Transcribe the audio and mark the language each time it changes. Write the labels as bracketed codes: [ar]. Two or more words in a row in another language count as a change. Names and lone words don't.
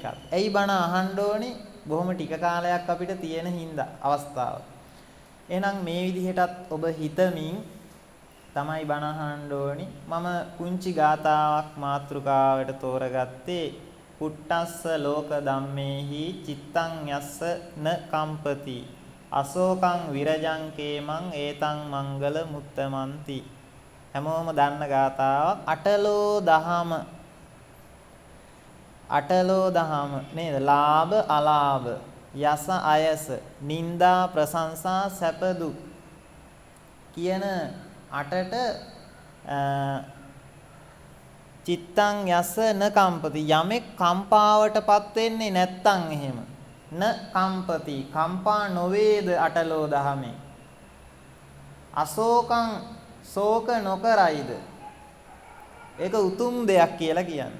[si] ඇයි බණ අහන්න ඕනේ? බොහොම ටික කාලයක් අපිට තියෙන හින්දා අවස්ථාව. එහෙනම් මේ විදිහටත් ඔබ හිතමින් තමයි බණ අහන්න ඕනි. මම කුංචි ගාතාවක් මාතෘකාවට තෝරගත්තේ [pi] පුට්ටස්ස ලෝක ධම්මේහි චිත්තං යස්ස න කම්පති අශෝකං විරජං කේමං ඒතං මංගල මුත්තමන්ති. [si] හැමෝම දන්න ගාතාවක්. අටලෝ දහම නේද? ලාභ අලාභ යස අයස නිന്ദා ප්‍රශංසා සැප දුක් කියන අටට [pi] චිත්තං යස න කම්පති [si] යමෙක් කම්පාවටපත් වෙන්නේ නැත්තම් එහෙම [pi] න කම්පති [si] කම්පා නොවේද අටලෝ දහමේ අශෝකං ශෝක නොකරයිද ඒක උතුම් දෙයක් කියලා කියන්නේ.